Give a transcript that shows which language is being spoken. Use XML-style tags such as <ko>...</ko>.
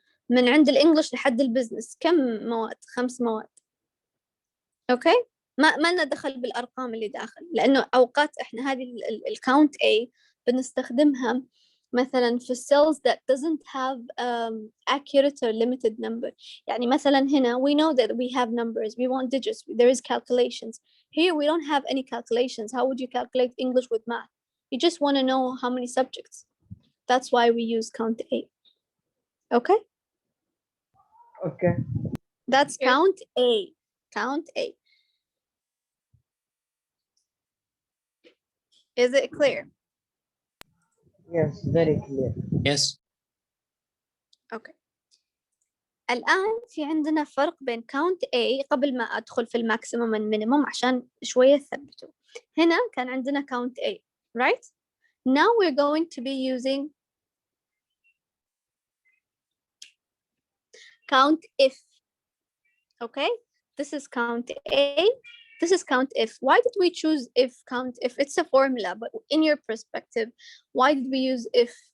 <ar>من عند الإنجليش لحد البزنس كم مواد، 5 مواد. أوكي، ما لنا دخل بالأرقام اللي داخل، لأنه أوقات إحنا هذه الكاونت A بنستخدمها مثلا في</ar> <en>cells that doesn't have accurate or limited number.</en> <ar>يعني مثلا هنا</ar> <en>we know that we have numbers, we want digits, there is calculations. Here we don't have any calculations. How would you calculate English with math? You just want to know how many subjects. That's why we use count A. Okay, Okay. that's Yes. count A. Count A. Is it clear? Yes, very clear. Yes. Okay.</en> <ar>الآن في عندنا فرق بين count A قبل ما أدخل في الماكسيموم والمينيموم عشان شوية ثبتوا. هنا كان عندنا</ar> <en>count A, right? Now we're going to be using count if. Okay, this is count A, this is count if. Why did we choose if count if? It's a formula, but in your perspective, why did we use if?</en>